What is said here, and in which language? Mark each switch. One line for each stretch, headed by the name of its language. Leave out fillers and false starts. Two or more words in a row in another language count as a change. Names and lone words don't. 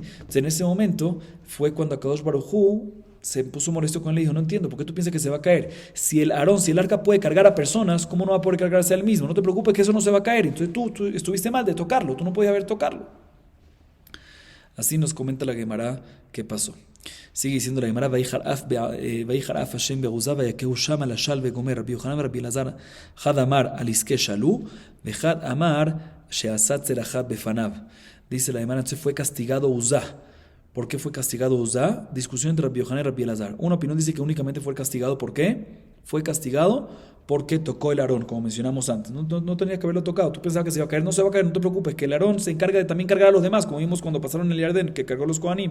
Spanish: Entonces en ese momento fue cuando Akadosh Baruj Hu se puso molesto con él y dijo, no entiendo, ¿por qué tú piensas que se va a caer? Si el arca puede cargar a personas, ¿cómo no va a poder cargarse a él mismo? No te preocupes que eso no se va a caer. Entonces tú estuviste mal de tocarlo, tú no podías haber tocarlo. Así nos comenta la Gemara qué pasó. Sigue diciendo la Gemara,
Hebrew: ויחר אף ה' בעזה ויכהו שם על השל וגומר.
Aramaic: רבי יוחנן רבי אלעזר חד אמר על עסק שלו וחד אמר שעשה צרכיו בפניו.
Spanish: Dice la Gemara, entonces fue castigado Uzá. ¿Por qué fue castigado Uzá? Discusión entre Rabbi Yochanan y Rabbi Elazar. Una opinión dice que únicamente fue castigado. ¿Por qué? Fue castigado porque tocó el Aarón, como mencionamos antes. No tenía que haberlo tocado. Tú pensabas que se iba a caer. No se va a caer, no te preocupes, que el Aarón se encarga de también cargar a los demás, como vimos cuando pasaron el Jordán, que cargó los Kohanim.